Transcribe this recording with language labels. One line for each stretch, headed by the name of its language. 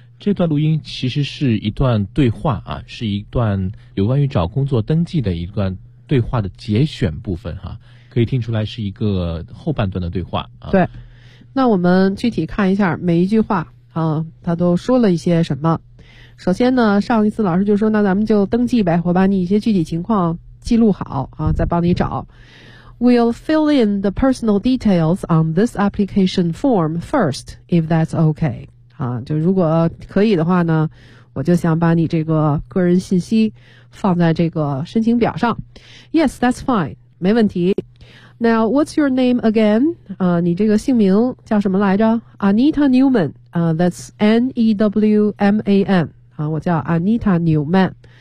Chinese: 这段录音其实是一段对话啊，是一段有关于找工作登记的一段对话的节选部分哈、啊，可以听出来是一个后半段的对话啊。对，那我们具体看一下每一句话啊，他都说了一些什么。首先呢，上一次老师就说，那咱们就登记呗，我把你一些具体情况记录好啊，再帮你找。
English: We'll fill in the personal details on this application form first, if that's okay.
Chinese: 啊，就如果可以的话呢，我就想把你这个个人信息放在这个申请表上。
English: Yes, that's fine.
Chinese: 没问题。
English: Now, what's your name again?
Chinese: 啊，你这个姓名叫什么来着
English: ？Anita Newman. 啊，that's N-E-W-M-A-N. 啊，
Chinese: 我叫
English: Anita Newman.